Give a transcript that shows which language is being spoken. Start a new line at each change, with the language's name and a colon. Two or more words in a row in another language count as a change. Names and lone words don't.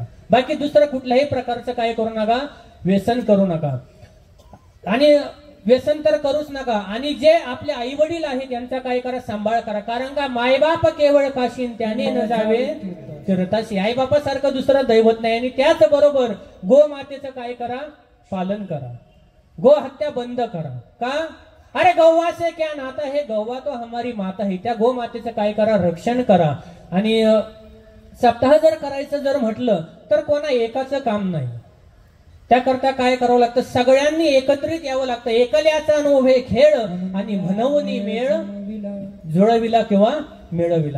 Marathi: बाकी दुसरं कुठल्याही प्रकारचं काय करू नका, व्यसन करू नका. आणि व्यसन तर करूच नका. आणि जे आपले आई वडील आहेत त्यांचा काय करा, सांभाळ करा. कारण का मायबाप केवळ काशीन त्याने न जावे तीर्थाशी. आई बापासारखं दुसरं दैवत नाही. आणि त्याच बरोबर गोमातेचं काय करा, पालन करा. गो हत्या बंद करा. का?
Hindi: अरे गौवा से क्या नाता है, गौवा तो हमारी माता है.
Marathi: त्या गो मातेचं काय करा, रक्षण करा. आणि सप्ताह जर करायचं जर म्हटलं तर कोणा एकाचं काम नाही. त्याकरता काय करावं लागतं, सगळ्यांनी एकत्रित यावं लागतं. एकल्याचा उभे खेळ आणि म्हणवनी मेळ जुळविला किंवा मिळविला.